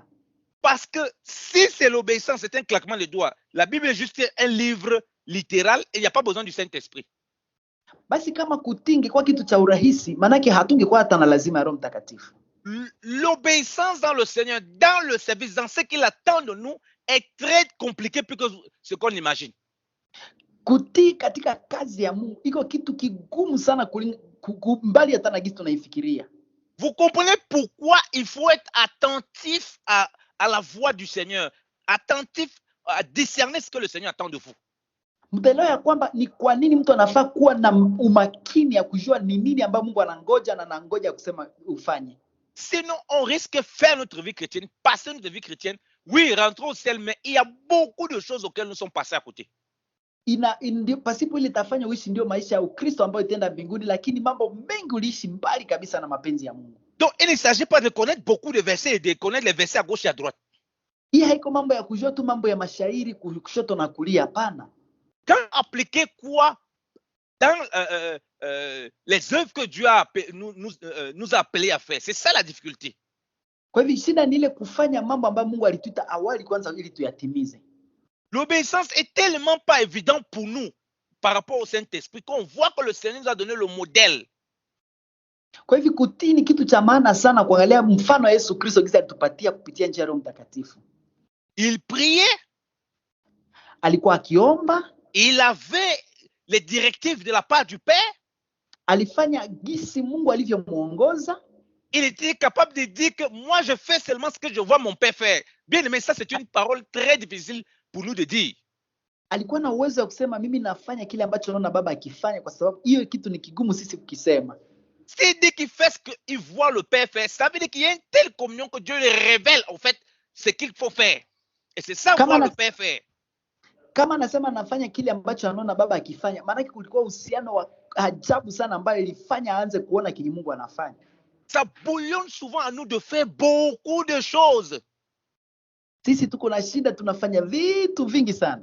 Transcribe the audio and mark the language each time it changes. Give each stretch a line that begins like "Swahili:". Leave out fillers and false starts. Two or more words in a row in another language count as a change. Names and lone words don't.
French: Parce que si c'est l'obéissance, c'est un claquement de doigts. La Bible est juste un livre littéral et il n'y a pas besoin du Saint-Esprit.
Swahili: Basi kama kutii ingekuwa kitu cha urahisi, manake hatungekuwa hata na lazima ya Roho Mtakatifu.
French: L'obéissance dans le Seigneur, dans le service, dans ce qu'il attend de nous, est très compliqué plus que ce qu'on imagine.
Swahili: Kutii katika kazi ya Mungu iko kitu kigumu sana mbali hata na gisi tunaifikiria.
French: Vous comprenez pourquoi il faut être attentif à la voix du Seigneur, attentif à discerner ce que le Seigneur attend de vous.
Swahili: Mtaelewa ya kwamba ni kwa nini mtu anafaa kuwa na umakini ya kujua ni nini ambayo Mungu anangoja na anangoja kusema ufanye.
French: Sinon, on risque de faire notre vie chrétienne, passer notre vie chrétienne. Oui, rentrons au ciel, mais il y a beaucoup de choses auxquelles nous sommes passés à côté.
Swahili: Pasipo ile tafanya uishi ndio maisha ya Ukristo ambayo itaenda mbinguni, lakini mambo mengi uliishi mbali kabisa na mapenzi ya Mungu.
French: Donc, il ne s'agit pas de connaître beaucoup de versets et de connaître les versets à gauche et à droite.
Swahili: Hii haiko mambo ya kujua tu mambo ya mashairi kushoto na kulia, hapana.
French: Quand appliquer quoi dans les œuvres que Dieu nous a appelés à faire, c'est ça la difficulté.
Swahili: Kwa hivyo shida ni ile kufanya mambo ambayo Mungu alituita awali kwanza ili tuyatimize.
French: L'obéissance est tellement pas évident pour nous par rapport au Saint-Esprit qu'on voit que le Seigneur nous a donné le modèle.
Swahili: Kwa hivyo kutii ni kitu cha maana sana, kuangalia mfano wa Yesu Kristo jinsi alitupatia kupitia njia ya Roho Mtakatifu.
French: Il priait,
Swahili: Alikuwa akiomba,
French: il avait les directives de la part du Père.
Swahili: alifanya gisi Mungu alivyomuongoza.
French: Il était capable de dire que moi je fais seulement ce que je vois mon Père faire. Bien aimé, ça c'est une parole très difficile pour nous de dire.
Swahili: Alikuwa na uwezo wa kusema mimi nafanya kile ambacho naona baba akifanya, kwa sababu hiyo kitu ni kigumu sisi kukisema.
French: S'il dit qu'il fait ce qu'il voit le Père faire, ça veut dire qu'il y a une telle communion que Dieu lui révèle en fait ce qu'il faut faire. Et c'est ça voir le Père faire.
Swahili: Kama anasema anafanya kile ambacho anaona baba akifanya, maana kulikuwa uhusiano wa ajabu sana ambayo ilifanya aanze kuona kile Mungu anafanya.
French: Ça bouillonne souvent à nous de faire beaucoup de choses.
Swahili: Sisi tuko na shida, tunafanya vitu vingi sana.